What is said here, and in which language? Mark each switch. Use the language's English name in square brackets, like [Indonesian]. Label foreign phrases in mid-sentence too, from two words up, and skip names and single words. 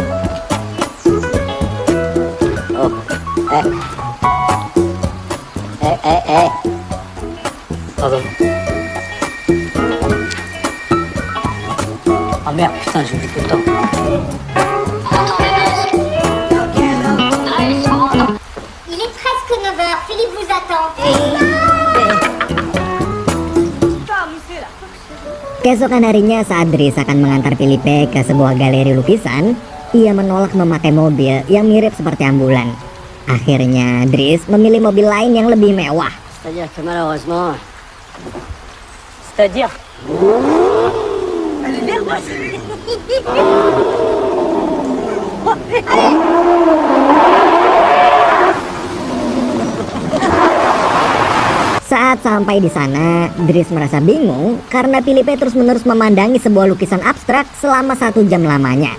[French] Oh, Pardon. Ah merde, putain, j'oublie tout le temps. Il est presque 9h, Philippe vous attend. [Indonesian] Keesokan harinya saat Dries akan mengantar Felipe ke sebuah galeri lukisan, ia menolak memakai mobil yang mirip seperti ambulan. Akhirnya Dries memilih mobil lain yang lebih mewah. [French] C'est-à-dire que malheureusement, C'est-à-dire. [Indonesian] Saat sampai di sana, Dries merasa bingung karena Felipe terus-menerus memandangi sebuah lukisan abstrak selama 1 jam lamanya.